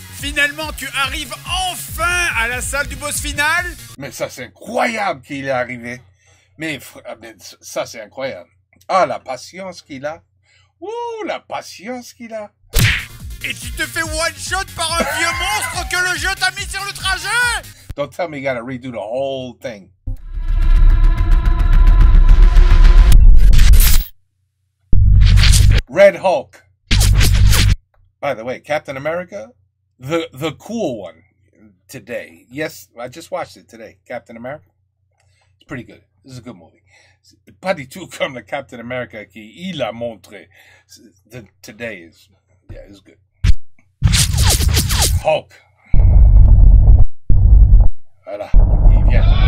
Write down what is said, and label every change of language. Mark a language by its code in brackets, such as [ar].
[fr] Finalement, tu arrives enfin à la salle du boss final. Mais ça, c'est incroyable qu'il est arrivé. Mais ça, c'est incroyable. Ah, la patience qu'il a. Ouh, la patience qu'il a. Et tu te fais one-shot par un vieux monstre que le jeu t'a mis sur le trajet. [en] Don't tell me you gotta redo the whole thing. Red Hulk. By the way, Captain America, the cool one today. Yes, I just watched it today. Captain America. It's pretty good. This is a good movie. [fr] Pas du tout comme le Captain America qu'il a montré. [en] Today is, yeah, it's good. Hulk. [fr] Voilà, il vient.